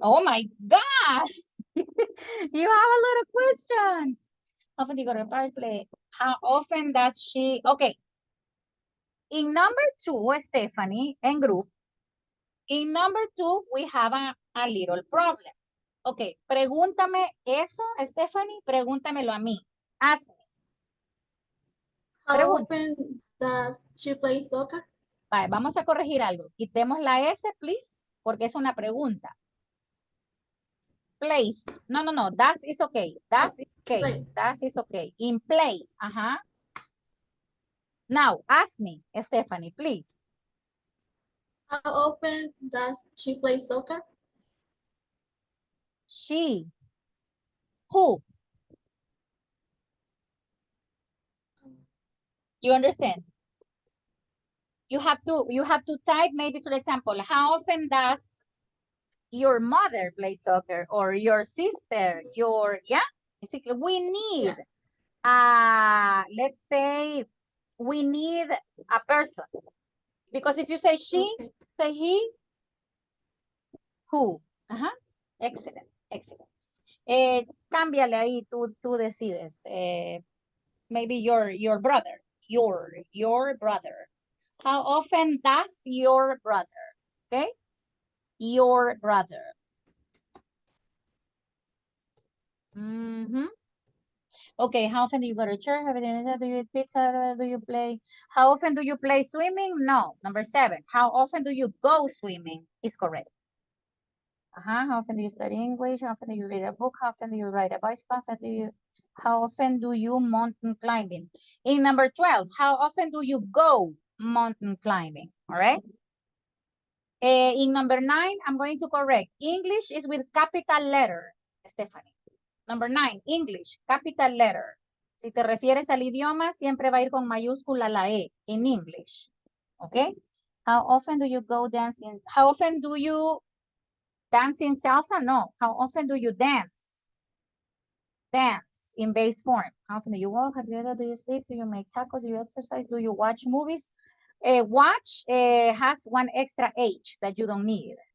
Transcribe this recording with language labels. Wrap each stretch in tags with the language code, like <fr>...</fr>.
<en>Oh my gosh. You have a lot of questions. How often do you go to the park play? How often does she? Okay. In number 2, Stephanie, and group. In number 2, we have a little problem.</en> <es>Okay, pregúntame eso, Stephanie. Pregúntamelo a mí. Ask me.</es> <en>How often does she play soccer?</en> <es>Vale, vamos a corregir algo. Quitemos la S, please, porque es una pregunta.</es> <en>Place. No. That is okay. That is okay. Play. That is okay. In play. Now, ask me, Stephanie, please. How often does she play soccer? She. Who? You understand? You have to type maybe, for example, how often does your mother play soccer or your sister, basically we need, let's say we need a person. Because if you say she, say he, who. Excellent.</en> <es>Cámbiale ahí, tú decides.</es> <en>Maybe your brother, your brother. How often does your brother, okay? Your brother. Okay, how often do you go to church? Do you eat pizza? Do you play? How often do you play swimming? No. Number 7, how often do you go swimming? Is correct. How often do you study English? How often do you read a book? How often do you ride a bicycle? How often do you mountain climbing? In number 12, how often do you go mountain climbing? All right. In number 9, I'm going to correct. English is with capital letter, Stephanie. Number 9, English, capital letter.</en> <es>Si te refieres al idioma, siempre va a ir con mayúscula la E, in English.</es> <en>Okay? How often do you go dancing? How often do you dance in salsa? No. How often do you dance? Dance in base form. How often do you walk? Do you sleep? Do you make tacos? Do you exercise? Do you watch movies? Watch has one extra H that you don't need.</en>